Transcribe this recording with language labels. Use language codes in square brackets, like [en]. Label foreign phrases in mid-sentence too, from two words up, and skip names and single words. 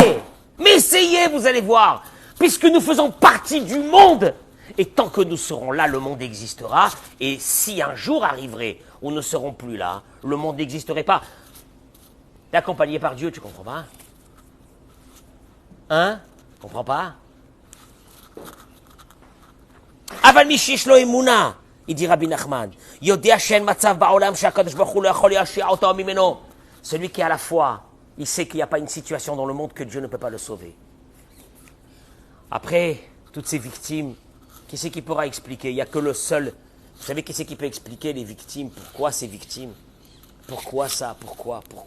[fr] Mais essayez, vous allez voir, puisque nous faisons partie du monde. Et tant que nous serons là, le monde existera. Et si un jour arriverait où nous ne serons plus là, le monde n'existerait pas. T'es accompagné par Dieu, tu comprends pas? Hein? Comprends pas? [he] אבל מי שיש לו אמונה, [fr] il dit Rabbi Nachman. [he] יודע שאין מצב בעולם שהקדוש ברוך הוא לא יכול להושיע אותו ממנו. [fr] Celui qui a la foi, il sait qu'il n'y a pas une situation dans le monde que Dieu ne peut pas le sauver. Après, toutes ces victimes, qui c'est qui pourra expliquer? Il n'y a que le seul. Vous savez qui c'est qui peut expliquer les victimes? Pourquoi ces victimes? Pourquoi ça? Pourquoi?